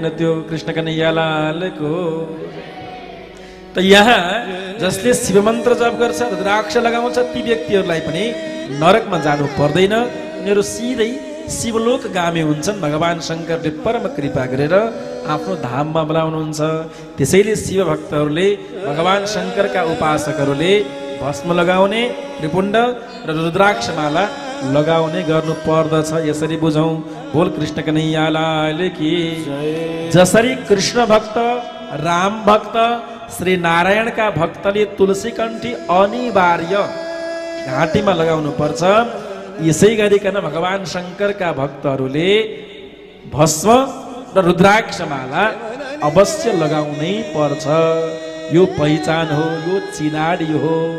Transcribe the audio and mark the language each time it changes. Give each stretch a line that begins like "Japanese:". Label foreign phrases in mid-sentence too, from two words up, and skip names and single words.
Nepali: त्यो कृष्ण कन्हैयालालको। त यहाँ जसले शिव मन्त्र जप गर्छ, रुद्राक्ष लगाउँछ, ती व्यक्तिहरूलाई पनि नरकमा जानु पर्दैन, उनीहरू सिधै शिवलोक गामी हुन्छन्। भगवान शङ्करले परम कृपा गरेर आफ्नो धाममा बोलाउनुहुन्छ। त्यसैले शिव भक्तहरूले, भगवान शङ्करका उपासकहरूले भस्म लगाउने, त्रिपुण्ड र रुद्राक्षमाला लगाउने गर्नु पर्दछ। यसरी बुझौँ।
Hindi: बोल कृष्ण कन्हैयालाल की।
Nepali: जसरी कृष्ण भक्त, राम भक्त, श्री नारायणका भक्तले तुलसी कण्ठी अनिवार्य घाँटीमा लगाउनु पर्छ, यसै गरिकन भगवान शङ्करका भक्तहरूले भस्म र रुद्राक्षमाला अवश्य लगाउनै पर्छ। यो पहिचान हो, यो चिनाडी हो।